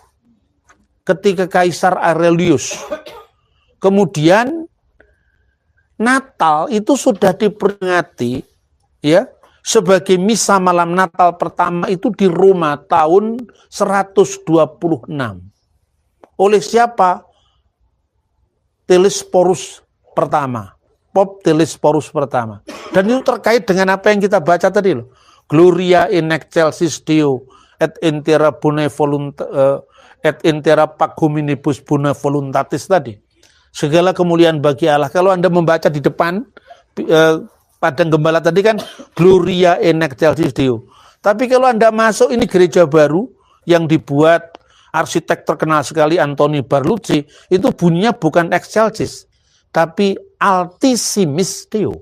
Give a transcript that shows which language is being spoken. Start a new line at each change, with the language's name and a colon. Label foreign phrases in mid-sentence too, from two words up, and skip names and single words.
Indonesian: Ketika Kaisar Aurelius. Kemudian Natal itu sudah diperingati ya sebagai misa malam Natal pertama itu di Roma tahun 126. Oleh siapa? Telesporus pertama. Pop Telesporus pertama. Dan itu terkait dengan apa yang kita baca tadi loh.
Latin: Gloria in excelsis Deo et intera pac hominibus bone voluntatis
Indonesian: tadi. Segala kemuliaan bagi Allah. Kalau Anda membaca di depan padang gembala tadi kan
Latin: Gloria in excelsis Deo.
Indonesian: Tapi kalau Anda masuk ini gereja baru yang dibuat arsitek terkenal sekali Antoni Barlucci, itu bunyinya bukan excelsis, tapi
Latin: Altissimis Deo.